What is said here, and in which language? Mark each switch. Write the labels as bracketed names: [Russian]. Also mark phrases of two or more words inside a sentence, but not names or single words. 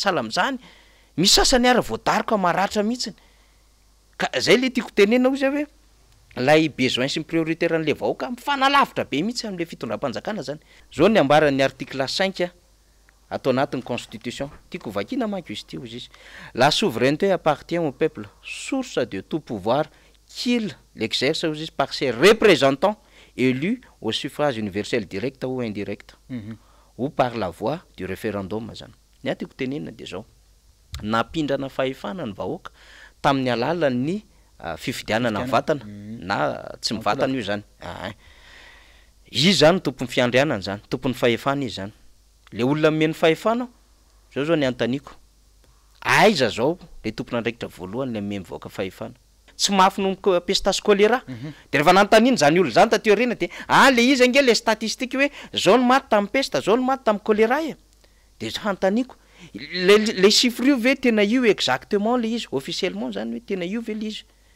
[Malagasy] sala am'izany misy sasany ary voadarika maratra mihitsiny ka zay le tiako tenena ozy hoe lay besoin sy ny prioritaire an'le vahoaka mifanalavitra be mihitsy am'le fitondram-panjakana zany zao ny ambaran'ny article 5 atao anatin'ny constitution tiako vakina manko izy ty ozy izy [French] la souveraineté appartient au peuple source de tout pouvoir qu'il l'exerce [Malagasy] ozy izy [French] par ses représentants élus au suffrage universel direct ou indirect ou par la voie du référendum [Malagasy] zany ny tiako tenenina de zao napindrana fahefana ny vahoaka tamin'ny alalan'ny fifidianana ny vatana na tsy mivatana io zany izy zany tompon'ny fiandrianana zany tompon'ny fahefana izy zany le olona meny fahefana zao ny antaniko aiza zao le tompona andraikitra voalohany le memy vahoaka fahefana tsy mafy nomoko pestage choléra de rehefa nantaniny zany olo zany tateo rena de le izy ange le statistique hoe zao ny maty tamin'ny pesta zao ny maty tamin'ny choléra de hantaniko le chiffre io ve tena io exactement le izy officiellement zany hoe tena io ve le izy